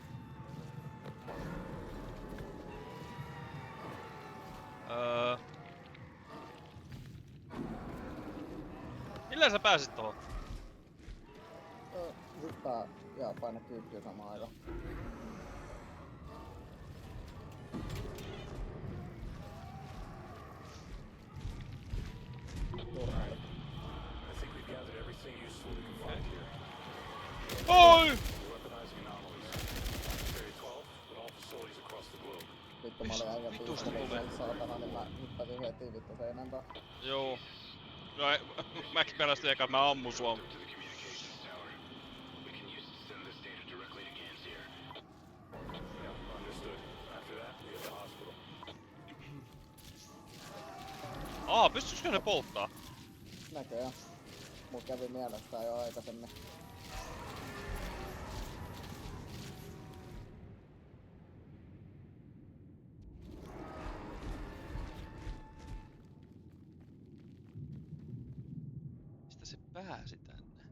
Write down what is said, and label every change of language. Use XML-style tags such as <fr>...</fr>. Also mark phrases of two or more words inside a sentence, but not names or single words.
<fi>Millä sä pääsit tohon? Hyppää ja paina kyykkyä samaan aikaan. Turhaili.</fi> <en>I think we've gathered everything useful we can find here.</en> <fi>Oi!</fi> <en>Weaponizing anomalies. Area 12, but all facilities across the globe.</en> <fi>Vittu mä olin äijän Vitusta piisteli tulee. sieltä saatana, niin mä hyppäsin heti vittu seinän taa. Joo. No mäkin pelästyin eka, mä ammun sua.</fi> <en>To the communications tower. We can use it to send this data directly to Gansier. Yeah, understood. After that, we have the hospital.</en> <fi>Pystyisikö ne polttaa? Näköjään. Mut kävi mielestään jo aikaisemmin. Mistä se pääsi tänne?</fi>